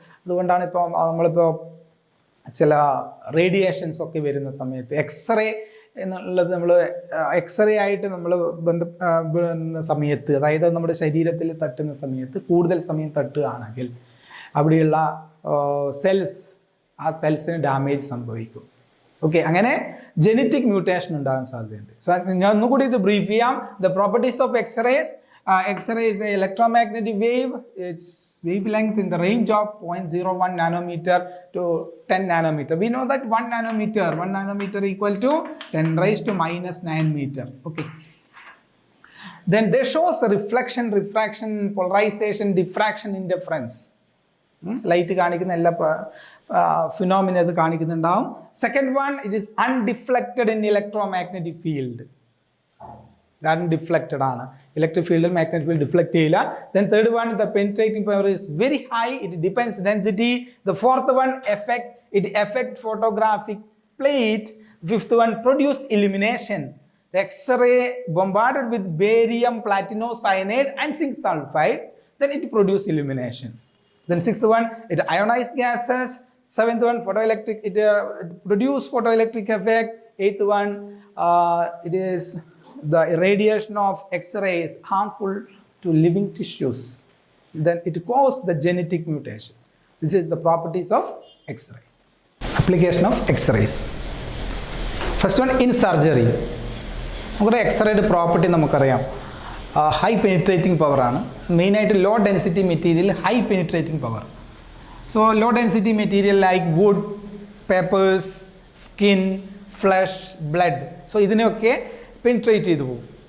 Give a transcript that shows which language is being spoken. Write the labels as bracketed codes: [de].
[ml] അതുകൊണ്ടാണ് ഇപ്പോൾ നമ്മളിപ്പോൾ ചില റേഡിയേഷൻസ് ഒക്കെ വരുന്ന സമയത്ത് എക്സ്റേ എന്നുള്ളത് എക്സ്റേ ആയിട്ട് നമ്മൾ ബന്ധപ്പെടുന്ന സമയത്ത്, അതായത് നമ്മുടെ ശരീരത്തിൽ തട്ടുന്ന സമയത്ത് കൂടുതൽ സമയം തട്ടുകയാണെങ്കിൽ അവിടെയുള്ള സെൽസിന് ഡാമേജ് സംഭവിക്കും. ഓക്കെ, അങ്ങനെ ജനറ്റിക് മ്യൂട്ടേഷൻ ഉണ്ടാകാൻ സാധ്യതയുണ്ട്. ഞാൻ ഒന്നുകൂടി ഇത് ബ്രീഫ് ചെയ്യാം. The properties of X-rays. [en] X-ray is an electromagnetic wave. Its wavelength in the range of 0.01 nanometer to 10 nanometer. We know that 1 nanometer equal to 10 raised to minus 9 meter. Okay. Then they shows reflection, refraction, polarization, diffraction, interference. [ml] Light കാണിക്കുന്ന എല്ലാ phenomena ഇത് കാണിക്കുന്നുണ്ടാവും. [en] Second one, it is undeflected in electromagnetic field. That deflected ആണ്. Electric field and magnetic field deflect ചെയ്യില്ല. Then third one, the penetrating power is very high. It depends density. The fourth one, it affect photographic plate. Fifth one, produce illumination. The X-ray bombarded with barium, platinocyanide and zinc sulfide, then it produce illumination. Then sixth one, it ionize gases. Seventh one, photoelectric, it produce photoelectric effect. Eighth one, it is the irradiation of X-ray is harmful to living tissues. Then it causes the genetic mutation. This is the properties of X-ray. Application of X-rays. First one, in surgery. [ml] നമുക്ക് എക്സ്റേയുടെ property നമുക്കറിയാം. High penetrating പവറാണ്. മെയിനായിട്ട് law density material, high penetrating power. So low density material like would, papers, skin, flush, blood, so ഇതിനെയൊക്കെ penetrate ചെയ്തു പോകും.